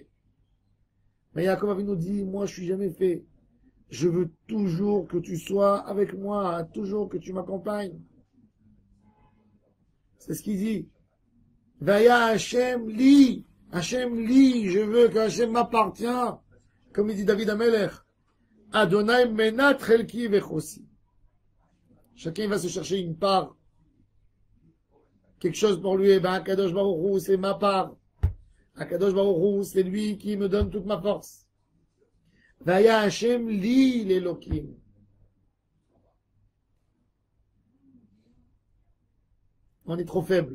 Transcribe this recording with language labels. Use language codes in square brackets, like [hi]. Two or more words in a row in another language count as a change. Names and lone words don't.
[fr] Mais Yaakov Avinu dit, moi je suis jamais fait. Je veux toujours que tu sois avec moi, toujours que tu m'accompagnes. C'est ce qu'il dit. [he] ויהיה ה' לי, [fr] je veux que Hashem m'appartient. Comme il dit David Amelech. [he] ה' מנת חלקי וכוסי. [fr] Chacun va se chercher une part. Quelque chose pour lui. Eh ben, [he] הקדוש ברוך הוא, [fr] c'est ma part. [he] הקדוש ברוך הוא, [fr] c'est lui qui me donne toute ma force. [he] והיה ה' לי לאלוקים. [fr] On est trop faible.